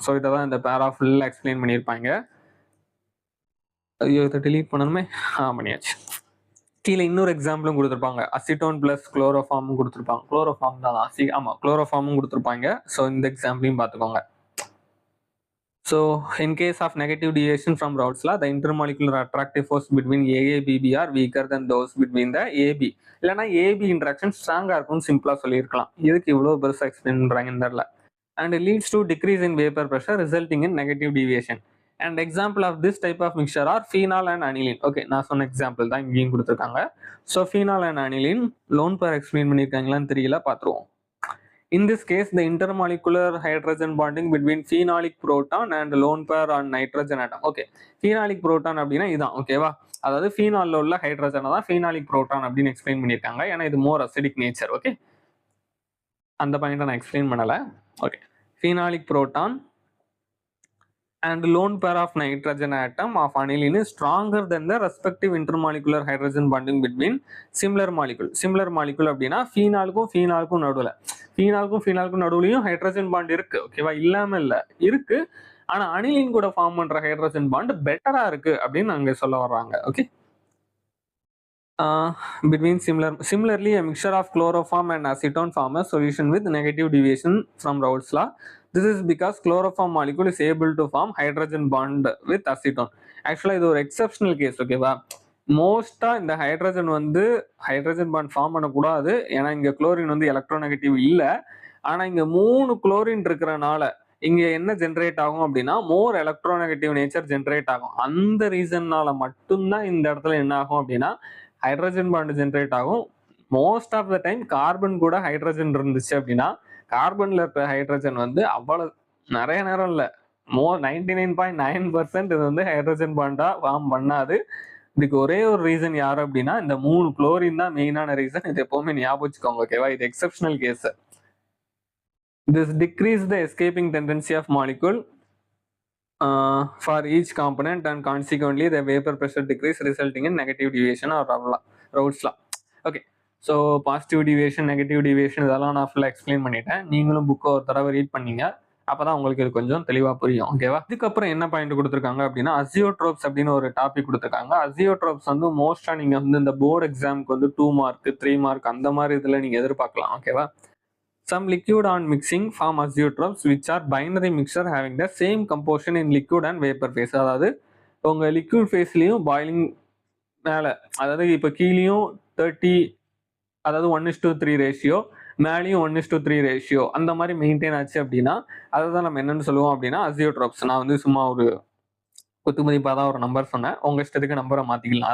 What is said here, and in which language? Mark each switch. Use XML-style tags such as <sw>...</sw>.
<ta>So இதை தான் இந்த பேரா ஃபுல்லாக எக்ஸ்பிளைன் பண்ணியிருப்பாங்க. ஐயோ, இதை டிலீட் பண்ணணுமே, பண்ணியாச்சு. கீழே இன்னொரு எக்ஸாம்பிளும் கொடுத்துருப்பாங்க, அசிட்டோன் பிளஸ் குளோரோஃபார்மும் கொடுத்துருப்பாங்க. குளோரோஃபார்ம் தான் ஆமா குளோரோஃபார்மும் கொடுத்துருப்பாங்க. ஸோ இந்த எக்ஸாம்பிளையும் பார்த்துக்கோங்க.</ta> <en>So in case of negative deviation from Raoult's law, the intermolecular attractive force between AA, BB are weaker than those between the AB.</en> <ta>இல்லைனா AB interaction ஸ்ட்ராங்கா இருக்கும்னு சிம்பிளா சொல்லியிருக்கலாம். இதுக்கு இவ்வளவு பெருசா எக்ஸ்பிளைன் பண்றாங்கன்னு தெரியல.</ta> <en>And leads to decrease in vapor pressure resulting in negative deviation. And example of this type of mixture are phenol and aniline.</en> <ta>Okay, நான் சொன்ன எக்ஸாம்பிள் தான் இங்கேயும் கொடுத்துருக்காங்க. So phenol and aniline lone pair explain பண்ணியிருக்காங்களான்னு தெரியல, பார்த்துருவோம்.</ta> <en>In this case, the intermolecular hydrogen bonding between phenolic proton and lone pair on nitrogen atom.</en> <ta>Okay, phenolic proton அப்படின்னா இதுதான். ஓகேவா, அதாவது ஃபீனால்ல உள்ள ஹைட்ரஜனை தான் ஃபீனாலிக் புரோட்டான் அப்படின்னு எக்ஸ்பிளைன் பண்ணியிருக்காங்க. ஏன்னா இது மோர் அசிடிக் நேச்சர். ஓகே, அந்த பாயிண்ட்டை நான் எக்ஸ்பிளைன் பண்ணல.</ta> <en>Okay, phenolic proton and lone pair of nitrogen atom of aniline is stronger than the respective intermolecular hydrogen bonding between similar molecule.</en> <ta>Similar molecule அப்படின்னா ஃபீனாலுக்கும் நடுவில் ஃபீனாலுக்கும் நடுவுலையும் ஹைட்ரஜன் பாண்ட் இருக்கு. ஓகேவா, இல்லாம இல்லை, இருக்கு. ஆனா அனிலின் கூட ஃபார்ம் பண்ற ஹைட்ரஜன் பாண்ட் பெட்டரா இருக்கு அப்படின்னு அங்க சொல்ல வர்றாங்க.</ta> <en>Okay, between similarly a mixture of chloroform and acetone form a solution with negative deviation from Raoult's law. This is because chloroform molecule is able to form hydrogen bond with acetone.</en> <ta>ஆக்சுவலா இது ஒரு exceptional case. ஓகேவா, மோஸ்டா இந்த hydrogen bond form பண்ணக்கூடாது, ஏன்னா இங்க chlorine வந்து எலக்ட்ரோநெகட்டிவ் இல்ல. ஆனா இங்க 3 குளோரின் இருக்கிறனால இங்க என்ன ஜென்ரேட் ஆகும் அப்படின்னா மோர் எலக்ட்ரோநெகட்டிவ் நேச்சர் ஜென்ரேட் ஆகும். அந்த ரீசன்னால மட்டும்தான் இந்த இடத்துல என்ன ஆகும் அப்படின்னா ஹைட்ரஜன் பாண்ட் ஜென்ரேட் ஆகும். Most of the time carbon கூட ஹைட்ரஜன் இருந்துச்சு அப்படின்னா கார்பன்ல இருக்கிற ஹைட்ரஜன் வந்து அவ்வளவு நிறைய நேரம் இல்லை, 99.9% இது வந்து ஹைட்ரஜன் பாண்டா ஃபார்ம் பண்ணாது. இதுக்கு ஒரே ஒரு ரீசன் யாரு அப்படின்னா இந்த 3 குளோரின் தான் மெயினான ரீசன். இது எப்பவுமே ஞாபகம் வச்சுக்கோங்க. ஓகேவா, இது exceptional case.</ta> <en>This decrease the escaping tendency of molecule for each component and consequently the vapor pressure decrease resulting in negative deviation or Raoult's law.</en> <ta>Okay, so positive deviation, negative deviation இதெல்லாம் நான் ஃபுல்லாக explain பண்ணிட்டேன். நீங்களும் புக்கை ஒரு தடவை read பண்ணீங்க, அப்போதான் உங்களுக்கு இது கொஞ்சம் தெளிவாக புரியும். ஓகேவா, இதுக்கப்புறம் என்ன பாயிண்ட் கொடுத்துருக்காங்க அப்படின்னா அசியோட்ரோப்ஸ் அப்படின்னு ஒரு டாபிக் கொடுத்துருக்காங்க. அசியோட்ரோப்ஸ் வந்து மோஸ்ட்டாக நீங்கள் வந்து இந்த போர்டு எக்ஸாமுக்கு வந்து 2 மார்க் 3 மார்க் அந்த மாதிரி இதில் நீங்கள் எதிர்பார்க்கலாம்.</ta> <en>ஓகேவா, some liquid on mixing form azeotrophs which are binary mixture having the same composition in liquid and vapor phase.</en> <ta>அதாவது உங்க லிக்விட் ஃபேஸ்லயும் பாயிலிங் மேல, அதாவது இப்போ கீழேயும் 30, அதாவது 1:3 ரேஷியோ, மேலேயும் 1:3 ரேஷியோ அந்த மாதிரி மெயின்டைன் ஆச்சு அப்படின்னா அதுதான் நம்ம என்னன்னு சொல்லுவோம் அப்படின்னா அசியோட்ரோப்ஸ். நான் வந்து சும்மா ஒரு குத்துமதிப்பாக தான் ஒரு நம்பர் சொன்னேன், உங்க இஷ்டத்துக்கு நம்பரை மாத்திக்கலாம்.</ta>